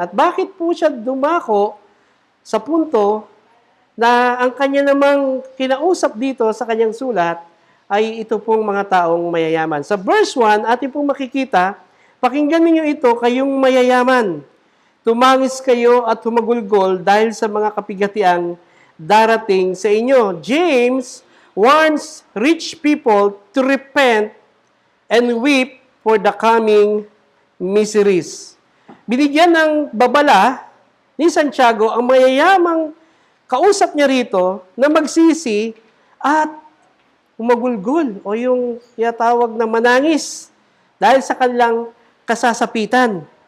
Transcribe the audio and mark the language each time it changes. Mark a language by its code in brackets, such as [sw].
[tl] At bakit po siya dumako sa punto na ang kanya namang kinausap dito sa kanyang sulat ay ito pong mga taong mayayaman. Sa verse 1, atin pong makikita, pakinggan ninyo ito, kayong mayayaman. Tumangis kayo at humagulgol dahil sa mga kapigatiang darating sa inyo. [en] James warns rich people to repent and weep for the coming miseries. [tl] Binigyan ng babala ni Santiago ang mayayamang kausap niya rito na magsisi at humagulgol o yung tinatawag na manangis dahil sa kanilang kasasapitan.